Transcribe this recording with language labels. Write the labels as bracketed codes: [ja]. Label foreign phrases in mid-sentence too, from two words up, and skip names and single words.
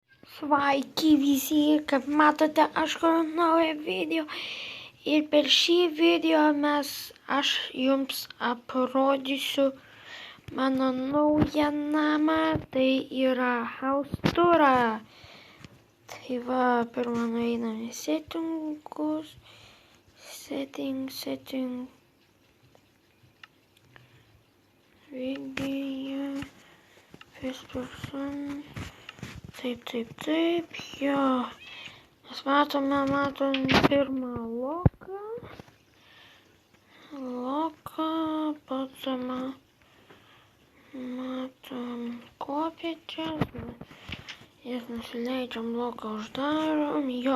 [lt] Sveiki visi, kaip matote, aš kuriu naują video ir per šį video aš jums parodysiu mano naują namą, tai yra [en] house tourą. [lt] Tai va, pirmą nueiname settingus, [en] setting, video, first person. [lt] Taip, jo. Mes matom pirmą loką, potom matom kopėčias, jas nusileidžiam, loką uždarom, jo.